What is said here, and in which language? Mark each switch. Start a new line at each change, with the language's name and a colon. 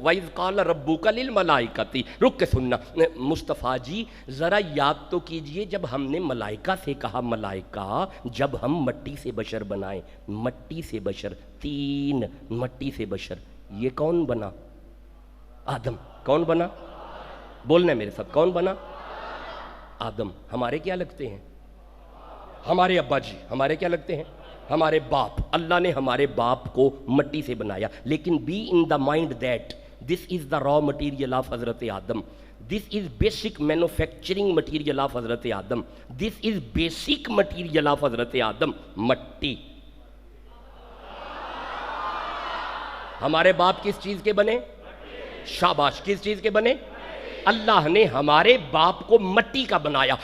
Arabic: وَإِذْ قَالَ رَبُّكَ لِلْمَلَائِكَةِ،
Urdu: رک کے سننا مصطفیٰ جی ذرا یاد تو کیجئے جب ہم نے ملائکہ سے کہا، ملائکہ جب ہم مٹی سے بشر بنائے، مٹی سے بشر، 3 مٹی سے بشر، یہ کون بنا؟ آدم. کون بنا؟ بولنا میرے ساتھ، کون بنا؟ آدم. ہمارے کیا لگتے ہیں؟ ہمارے ابا جی. ہمارے کیا لگتے ہیں؟ ہمارے باپ. اللہ نے ہمارے باپ کو مٹی سے بنایا.
English: لیکن be in the mind that this is the raw material of Hazrat Adam. This is basic manufacturing material of Hazrat Adam. This is basic material of Hazrat Adam. مٹی.
Urdu: ہمارے باپ کس چیز کے بنے؟ شاباش. کس چیز کے بنے؟ اللہ نے ہمارے باپ کو مٹی کا بنایا.